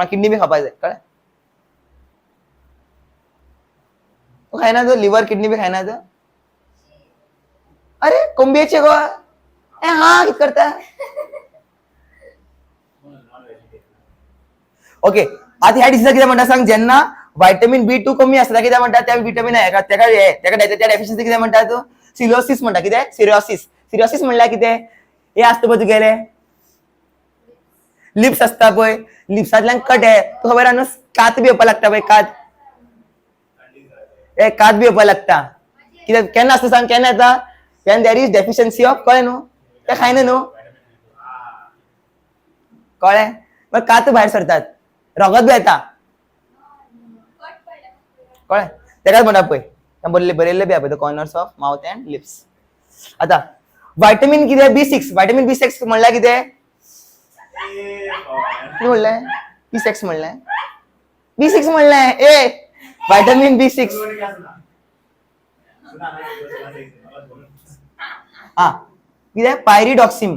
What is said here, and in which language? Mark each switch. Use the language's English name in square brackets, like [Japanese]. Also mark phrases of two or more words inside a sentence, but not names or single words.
[Konkani] मला किडनी बी खावपाक जाय, कळ्ळें? तो खायना तो, लिव्हर किडनी बी खायना तो. अरे कोंबयेचे गो, हा कित करता? ओके, आता ह्या डिसीजला किती म्हणटा सांग? जेन्ना व्हायटमिन B2 कमी असता किती म्हणतात? त्या विटामिन त्या डेफिशियन्सी किती म्हणतात? तो सिरोसिस म्हणटा. कितें? सिरोसिस. सिरोसिस म्हणल्यार कितें? हे असतं पळय तुगेले लिप्स असता पळय, लिप्सांतल्यान कट आहे तो खबर न्हू, कात बी येवपाक लागता पळय, कात कात बी येवपाक लागता. कित्याक केन्ना असता सांग? केन्ना येता? [English] when there is deficiency of, [Konkani] कळ्ळें न्हू? ते खायना न्हू, कळ्ळें? मग कात भायर सरतात, रगत बी येता, कळ्ळें? तेकाच म्हणटा पळय, बरयल्ले बी आहा [English] the corners of mouth and lips. [Konkani] आता व्हायटमिन कितें? B6. व्हायटमिन B6 म्हणल्यार कितें? म्हणलें B6 म्हणलें, B6 म्हणलें ए व्हायटमिन B6. हा कितें? पायरिडॉक्सिम.